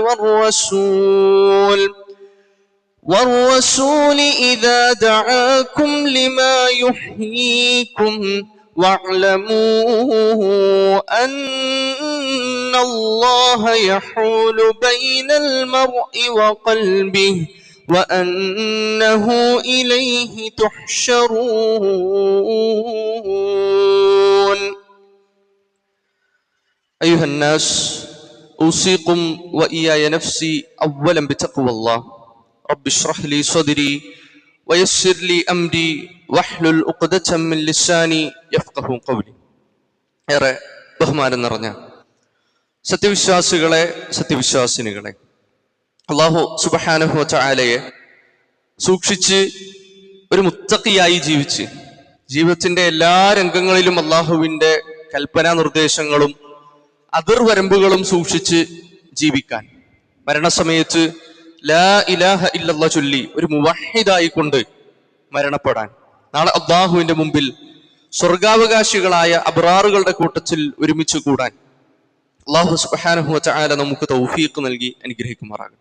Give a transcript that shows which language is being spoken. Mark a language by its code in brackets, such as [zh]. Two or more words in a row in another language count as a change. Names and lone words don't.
[ar] والرسول إذا دعاكم لما يحييكم واعلموا أن الله يحول بين المرء وقلبه وأنه إليه تحشرون أيها الناس أوصيكم وإياي نفسي أولا بتقوى الله رب اشرح لي صدري ويسر لي أمري واحلل عقدة من لساني يفقهوا قولي. [ml] ഏറെ ബഹുമാനം നിറഞ്ഞ സത്യവിശ്വാസികളെ, സത്യവിശ്വാസിനികളെ, [ar] الله سبحانه وتعالى [ml] സൂക്ഷിച്ച് ഒരു മുത്തഖിയായി ജീവിച്ച് ജീവിതത്തിന്റെ എല്ലാ രംഗങ്ങളിലും അല്ലാഹുവിന്റെ കൽപ്പനാ നിർദ്ദേശങ്ങളും അതിർവരമ്പുകളും സൂക്ഷിച്ച് ജീവിക്കാൻ, മരണസമയത്ത് [ar] لا إله إلا الله [ml] ചൊല്ലി ഒരു മുവഹിദായി കൊണ്ട് മരണപ്പെടാൻ, നാളെ അല്ലാഹുവിന്റെ മുമ്പിൽ സ്വർഗാവകാശികളായ അബ്റാറുകളുടെ കൂട്ടത്തിൽ ഒരുമിച്ച് കൂടാൻ [ar] الله سبحانه وتعالى [ml] നമുക്ക് തൗഫീഖ് നൽകി അനുഗ്രഹിക്കുമാറാകട്ടെ.